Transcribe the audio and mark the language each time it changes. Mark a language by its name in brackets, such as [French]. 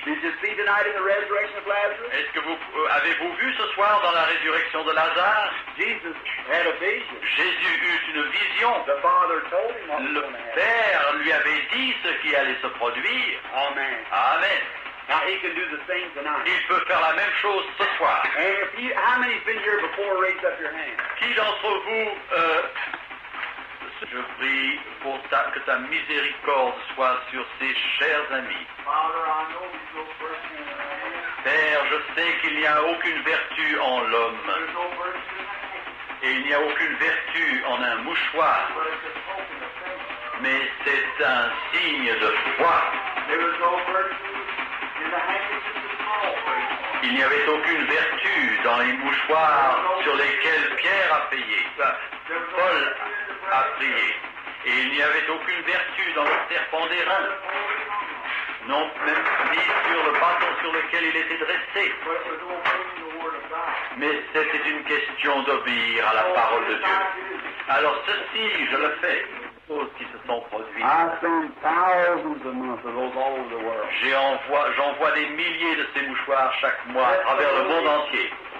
[English] Did you see tonight in the resurrection of Lazarus? [French] Est-ce que vous avez-vous vu ce soir dans la résurrection de Lazare? [English] Jesus had a vision. [French] Jésus eut une vision. [English] The Father told him what was [French] Le [English] going to happen. [French] Père lui avait dit ce qui allait se produire. [English] Amen. [French] Amen. [English] Now he can do the same tonight. [French] Il peut faire la même chose ce soir. [English] And if you, how many's been here before? Raise up your hand. [French] Qui d'entre vous, je prie pour que ta miséricorde soit sur ces chers amis. [English] Father, I know there's no virtue in the man. [French] Père, je sais qu'il n'y a aucune vertu en l'homme, [English] There's no virtue in the hand. [French] et il n'y a aucune vertu en un mouchoir, [English] But it's a token of faith. [French] mais c'est un signe de foi. [English] There was no virtue in the handkerchief of Paul. [French] Il n'y avait aucune vertu dans les mouchoirs sur lesquels Pierre a payé, Paul a prié. Et il n'y avait aucune vertu dans le serpent d'airain, non même ni sur le bâton sur lequel il était dressé. [English] But it was obeying the word of God. [French] Mais c'était une question d'obéir à la parole de Dieu. Alors ceci, je le fais. Choses qui se sont produites. [English] I send thousands a month of those all over the world. [French] J'envoie des milliers de ces mouchoirs chaque mois à travers le monde entier.